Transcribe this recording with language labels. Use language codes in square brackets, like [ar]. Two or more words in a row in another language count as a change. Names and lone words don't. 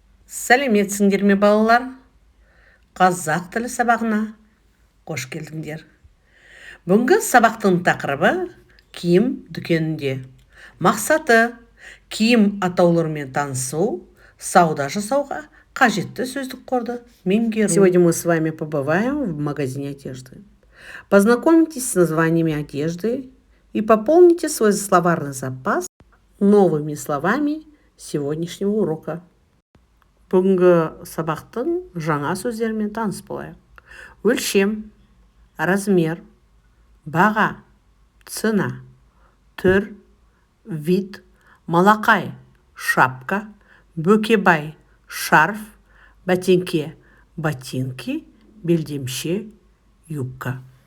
[kk] Сәлеметсіңдер ме балалар? Қазақ тілі сабағына қош келдіңдер. Бүгінгі сабақтың тақырыбы киім дүкенінде. Мақсаты киім атауларымен танысу, сауда жасауға қажетті сөздік қорды меңгеру. [ru] Сегодня мы с вами побываем в магазине одежды. Познакомьтесь с названиями одежды и пополните свой словарный запас новыми словами сегодняшнего урока. [kk] Бүгінгі сабақтың жаңа сөздерімен таныс болайық. Өлшем, размер, баға, цена, түр, вид, малақай, шапка, бөкебай, шарф, бәтеңке, ботинки, белдемше, юбка.